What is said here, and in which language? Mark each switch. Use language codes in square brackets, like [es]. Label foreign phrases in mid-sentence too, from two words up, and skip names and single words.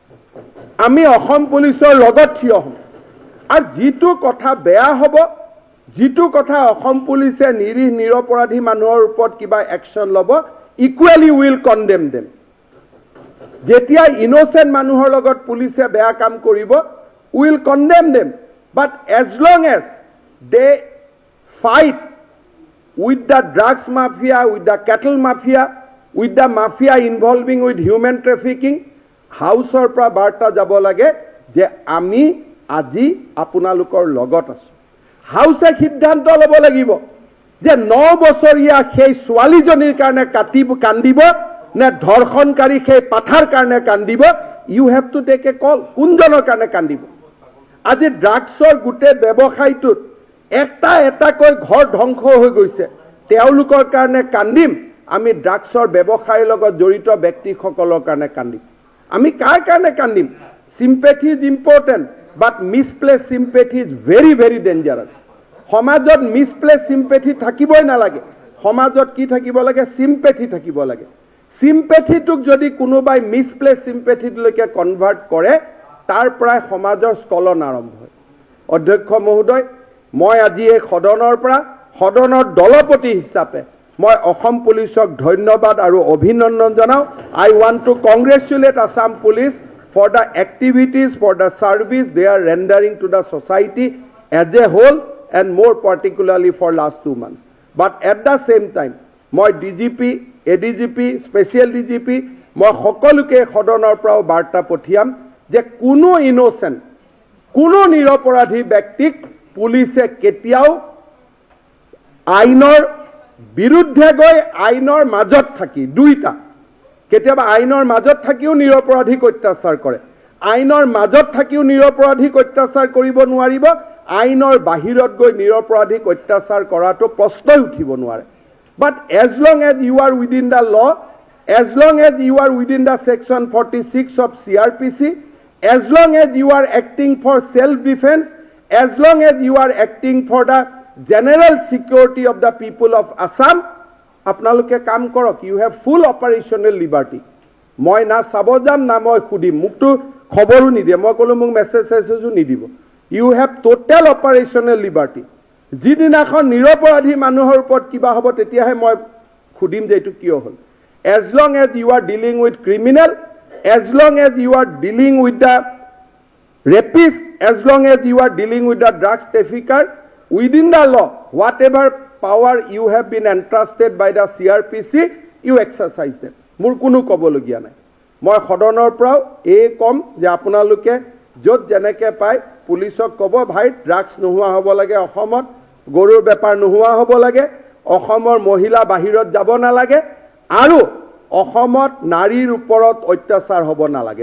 [as] আমি অসম পুলিচৰ লগত থিয় হ'ম আৰু যিটো কথা বেয়া হ'ব যিটো কথা অসম পুলিচে নিৰপৰাধী মানুহৰ ওপৰত কিবা একশ্যন ল'ব [en] equally will condemn them [as] যেতিয়া ইনোচেণ্ট মানুহৰ লগত পুলিচে বেয়া কাম কৰিব [en] will condemn them but as long as they fight with the drugs mafia with the cattle mafia with the mafia involving with human trafficking [as] হাউসৰ পৰা বাৰ্তা যাব লাগে যে আমি আজি আপোনালোকৰ লগত আছোঁ হাউসে সিদ্ধান্ত ল'ব লাগিব যে 9 বছৰীয়া সেই ছোৱালীজনীৰ কাৰণে কান্দিব নে ধৰ্ষণকাৰী সেই পাঠাৰ কাৰণে কান্দিব [en] you have to take a call [as] কোনজনৰ কাৰণে কান্দিব আজি ড্ৰাগছৰ গোটেই ব্যৱসায়টোত এটাকৈ ঘৰ ধ্বংস হৈ গৈছে তেওঁলোকৰ কাৰণে কান্দিম আমি ড্ৰাগছৰ ব্যৱসায়ৰ লগত জড়িত ব্যক্তিসকলৰ কাৰণে কান্দিম আমি কাৰ কাৰণে কান্দিম [en] sympathy is important but misplaced sympathy is very very dangerous [as] সমাজত [en] misplaced sympathy [as] থাকিবই নালাগে সমাজত কি থাকিব লাগে sympathy থাকিব লাগে sympathy টোক যদি কোনোবাই [en] misplaced sympathy [as] লৈকে কনভাৰ্ট কৰে তাৰ পৰাই সমাজৰ স্কলন আৰম্ভ হয় অধ্যক্ষ মহোদয় মই আজি এই সদনৰ পৰা সদনৰ দলপতি হিচাপে মই অসম পুলিচক ধন্যবাদ আৰু অভিনন্দন জনাও [en] I want to congratulate Assam Police for the activities, for the service they are rendering to the society as a whole and more particularly for last 2 months. But at the same time, [as] moi DGP, ADGP, Special DGP, moi সকলোকে সদনৰ পৰা বাৰ্তা পঠিয়াম যে কোনো ইনোসেন্ট কোনো নিৰপৰাধী ব্যক্তিক পুলিচে কেতিয়াও আইনৰ বিৰুদ্ধে গৈ আইনৰ মাজত থাকি দুইটা কেতিয়াবা আইনৰ মাজত থাকিও নিৰপৰাধীক অত্যাচাৰ কৰে আইনৰ মাজত থাকিও নিৰপৰাধীক অত্যাচাৰ কৰিব নোৱাৰিব আইনৰ বাহিৰত গৈ নিৰপৰাধীক অত্যাচাৰ কৰাটো প্ৰশ্নই উঠিব নোৱাৰে [en] but as long as you are within the law as long as you are within the Section 46 of CRPC as long as you are acting for self defence as long as you are acting for the general security of the people of Assam [as] আপোনালোকে কাম কৰক [en] you have full operational liberty [as] মই না চাব যাম না মই সুধিম, মোকতো খবৰো নিদিয়ে। মই ক'লো মোক মেছেজো নিদিব। [en] You have total operational liberty. [as] যিদিনাখন নিৰপৰাধী মানুহৰ ওপৰত কিবা হ'ব তেতিয়াহে মই সুধিম যে এইটো কিয় হ'ল। [en] as long as you are dealing with criminal, as long as you are dealing with the rapist, as long as you are dealing with the drugs trafficker, within the law, whatever power you have been entrusted by the CRPC, you exercise them. [as] মোৰ কোনো ক'বলগীয়া নাই। মই সদনৰ পৰাও এই ক'ম যে আপোনালোকে য'ত যেনেকৈ পায় পুলিচক ক'ব, ভাই ড্ৰাগছ নোহোৱা হ'ব লাগে অসমত, গৰুৰ বেপাৰ নোহোৱা হ'ব লাগে, অসমৰ মহিলা বাহিৰত যাব নালাগে, আৰু অসমত নাৰীৰ ওপৰত অত্যাচাৰ হ'ব নালাগে।